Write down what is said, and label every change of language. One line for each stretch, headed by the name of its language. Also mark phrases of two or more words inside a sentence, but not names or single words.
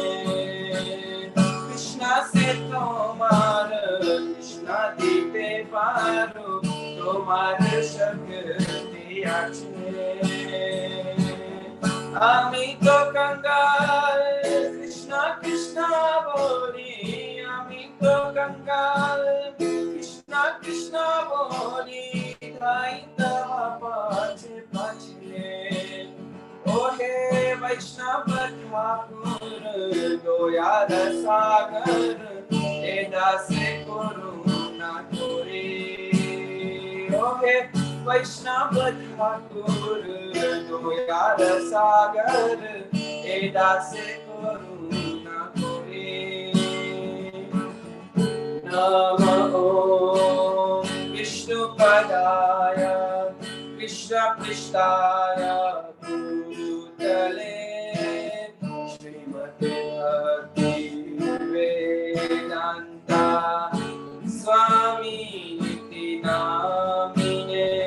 Bangla: কৃষ্ণ সে তোমার কৃষ্ণ দিতে পারো তোমার শক্তি আছে. আমি তো কাঙাল কৃষ্ণ কৃষ্ণ বলি. আমি তো কাঙাল কৃষ্ণ কৃষ্ণ বলি. ধাইতে পাছে পাছে. ওহে বৈষ্ণব ঠাকুর দয়ার সাগর দাসী করুণা করি. ওহে বৈষ্ণব ঠাকুর দয়ার সাগর দাসী করুণা করি.
Sanskrit: नमो विष्णु पादाय कृष्ण प्रेष्ठाय भूतले श्रीमति भक्ति वेदान्त स्वामी निति नामिने.